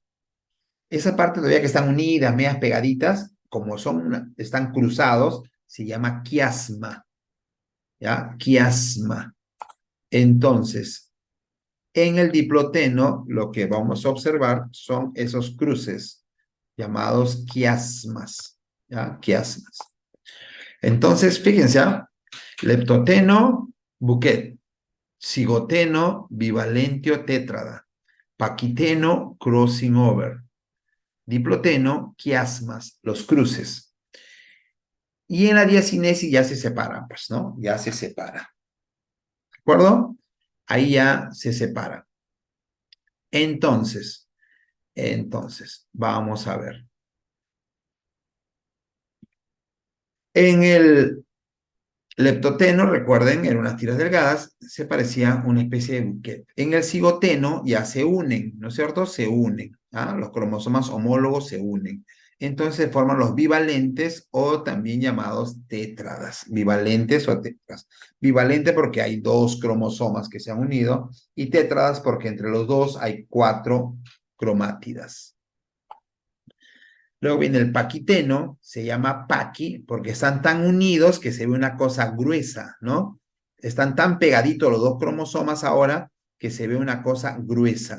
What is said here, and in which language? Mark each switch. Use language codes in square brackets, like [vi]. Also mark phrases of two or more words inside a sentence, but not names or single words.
[es] Esa parte todavía que están unidas, medias pegaditas, como están cruzados, se llama quiasma. ¿Ya? Quiasma. Entonces, en el diploteno, lo que vamos a observar son esos cruces llamados quiasmas. ¿Ya? Quiasmas. Entonces, fíjense, leptoteno, buquet, cigoteno, bivalentio tétrada, paquiteno, [en] crossing over, [es] diploteno, quiasmas, los cruces. Y en la diacinesis ya se separan, pues, ¿no? Ya se separa. ¿De acuerdo? Ahí ya se separa. Entonces, vamos a ver. En el leptoteno, recuerden, eran unas tiras delgadas, se parecía a una especie de buquet. En el cigoteno ya se unen, ¿no es cierto? Se unen, ¿ah? Los cromosomas homólogos se unen. Entonces se forman los bivalentes o también llamados tétradas, bivalentes o tétradas. Bivalente porque hay 2 cromosomas que se han unido y tétradas porque entre los dos hay 4 cromátidas. Luego viene el paquiteno, se llama paqui, porque están tan unidos que se ve una cosa gruesa, ¿no? Están tan pegaditos los 2 cromosomas ahora que se ve una cosa gruesa.